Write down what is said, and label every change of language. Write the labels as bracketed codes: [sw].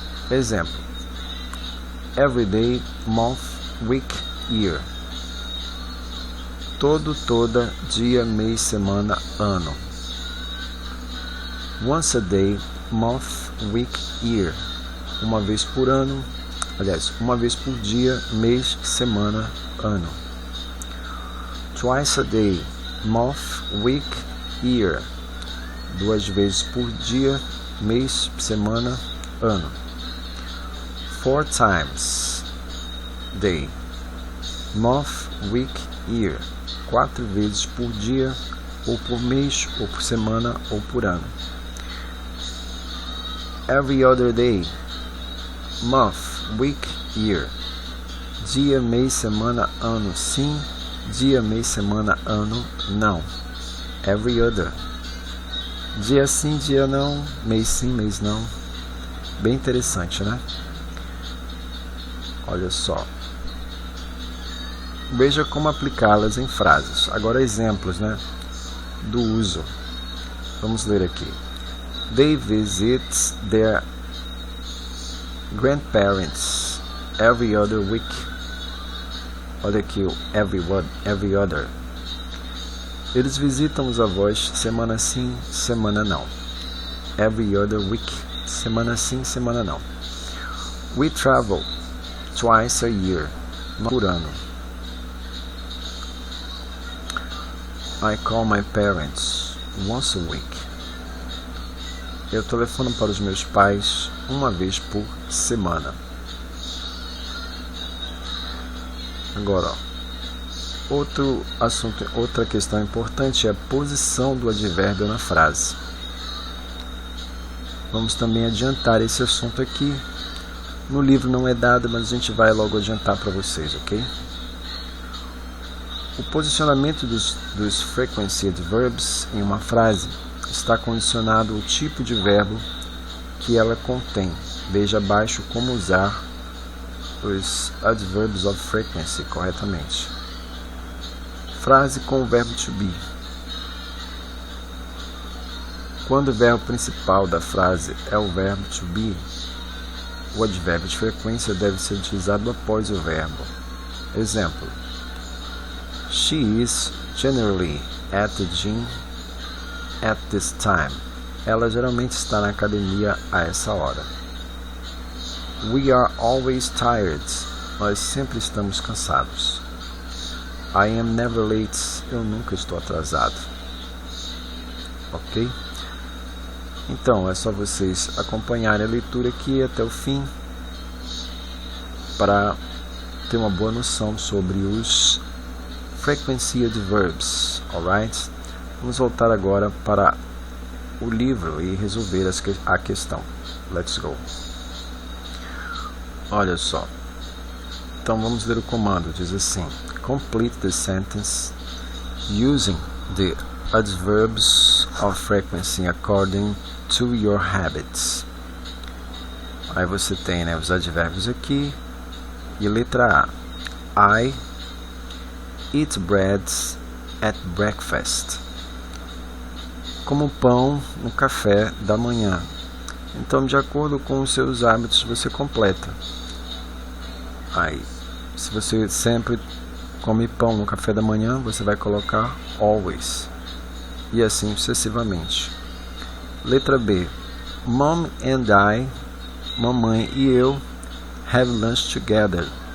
[en] Exemplo: every day, month, week, year. [pt] Todo, toda, dia, mês, semana, ano. [en] Once a day, month, week, year. [pt] Uma vez por ano, uma vez por dia, mês, semana, ano. [en] Twice a day, month, week, year. [pt] Duas vezes por dia, mês, semana, ano. [en] 4 times day, month, week, year. [pt] 4 vezes por dia, ou por mês, ou por semana, ou por ano. [en] Every other day, month, week, year. [pt] Dia, mês, semana, ano, sim. Dia, mês, semana, ano, não. [en] Every other. [pt] Dia sim, dia não. Mês sim, mês não. Bem interessante, né? Olha só. Veja como aplicá-las em frases. Agora exemplos, né, do uso. Vamos ler aqui. [en] They visit their grandparents every other week. [pt] Olha aqui o [en] every other. [pt] Eles visitam os avós semana sim, semana não. [en] Every other week. [pt] Semana sim, semana não. [en] We travel twice a year. [pt] Por ano. [en] I call my parents once a week. [pt] Eu telefono para os meus pais uma vez por semana. Agora, ó, outro assunto, outra questão importante é a posição do advérbio na frase. Vamos também adiantar esse assunto aqui. No livro não é dado, mas a gente vai logo adiantar para vocês, ok? O posicionamento dos [en] frequency adverbs [pt] em uma frase está condicionado ao tipo de verbo que ela contém. Veja abaixo como usar os [en] adverbs of frequency [pt] corretamente. Frase com o verbo to be. Quando o verbo principal da frase é o verbo to be, o advérbio de frequência deve ser utilizado após o verbo. [en] Exemplo: She is generally at the gym at this time. [pt] Ela geralmente está na academia a essa hora. [en] We are always tired. [pt] Nós sempre estamos cansados. [en] I am never late. [pt] Eu nunca estou atrasado. Ok? Então, é só vocês acompanharem a leitura aqui até o fim para ter uma boa noção sobre os [en] frequency adverbs, alright? [pt] Vamos voltar agora para o livro e resolver a questão. [en] Let's go. [pt] Olha só. Então vamos ler o comando. Diz assim: [en] complete the sentence using the adverbs of frequency according to your habits. [pt] Aí você tem, né, os advérbios aqui. E letra A: [en] I eat bread at breakfast. [pt] Como pão no café da manhã. Então, de acordo com os seus hábitos, você completa. Aí, se você sempre come pão no café da manhã, você vai colocar always. E assim sucessivamente. Letra B: [en] Mom and I, [pt] mamãe e eu, [en] have lunch together.